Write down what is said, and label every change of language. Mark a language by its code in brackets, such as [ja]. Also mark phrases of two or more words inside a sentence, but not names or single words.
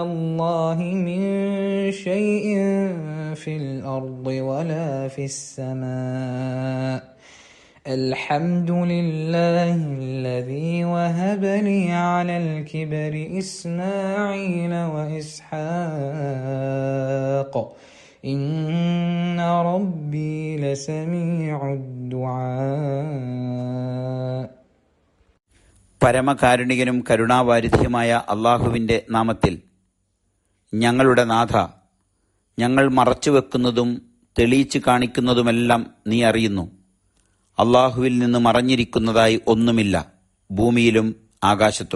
[ar] الله من شيء في الأرض ولا في السماء الحمد لله الذي وهب لي على الكبر إسماعيل وإسحاق إن ربي لسميع الدعاء. [ml] പരമകാരുണികനും കരുണാവാരിധിയുമായ അള്ളാഹുവിൻ്റെ നാമത്തിൽ. ഞങ്ങളുടെ നാഥ, ഞങ്ങൾ മറച്ചുവെക്കുന്നതും തെളിയിച്ചു കാണിക്കുന്നതുമെല്ലാം നീ അറിയുന്നു. അള്ളാഹുവിൽ നിന്ന് മറഞ്ഞിരിക്കുന്നതായി ഒന്നുമില്ല, ഭൂമിയിലും ആകാശത്തും.